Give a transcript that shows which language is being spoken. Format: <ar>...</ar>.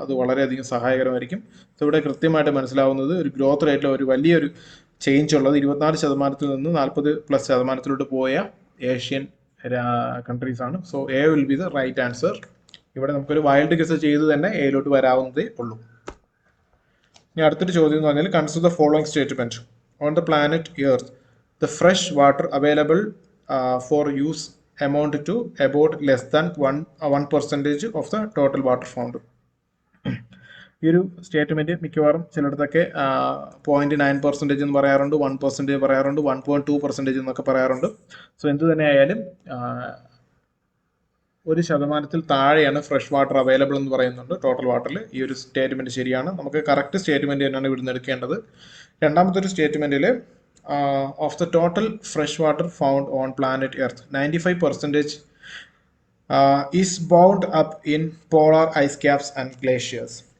<ml>അത് വളരെയധികം സഹായകരമായിരിക്കും. സോ ഇവിടെ കൃത്യമായിട്ട് മനസ്സിലാവുന്നത് ഒരു ഗ്രോത്ത് റേറ്റിൽ ഒരു വലിയൊരു ചേഞ്ച് ഉള്ളത് 24%-ൽ നിന്ന് 40+%-ലോട്ട് പോയ ഏഷ്യൻ കൺട്രീസ് ആണ്.</ml> <en>So A will be the right answer.</en> <ml>ഇവിടെ നമുക്കൊരു വൈൽഡ് ഗസ് ചെയ്ത് തന്നെ എയിലോട്ട് വരാവുന്നതേ ഉള്ളൂ. ഇനി അടുത്തൊരു ചോദ്യം എന്ന് പറഞ്ഞാൽ</ml> <en>Consider the following statement. On the planet earth the fresh water available for use amount to about less than 1% of the total water found.</en> <ml>ഈ ഒരു സ്റ്റേറ്റ്മെന്റ് മിക്കവാറും ചിലയിടത്തൊക്കെ 0.9% എന്ന് പറയാറുണ്ട്, 1% പറയാറുണ്ട്, 1.2% എന്നൊക്കെ പറയാറുണ്ട്. സോ എന്ത് തന്നെ ആയാലും 1% താഴെയാണ് ഫ്രഷ് വാട്ടർ അവൈലബിൾ എന്ന് പറയുന്നുണ്ട് ടോട്ടൽ വാട്ടറിൽ. ഈ ഒരു സ്റ്റേറ്റ്മെന്റ് ശരിയാണ്. നമുക്ക് കറക്റ്റ് സ്റ്റേറ്റ്മെന്റ് തന്നെയാണ് ഇവിടുന്ന് എടുക്കേണ്ടത്. രണ്ടാമത്തെ ഒരു സ്റ്റേറ്റ്മെന്റിൽ</ml> <en>of the total fresh water found on planet Earth, 95% is bound up in polar ice caps and glaciers.</en>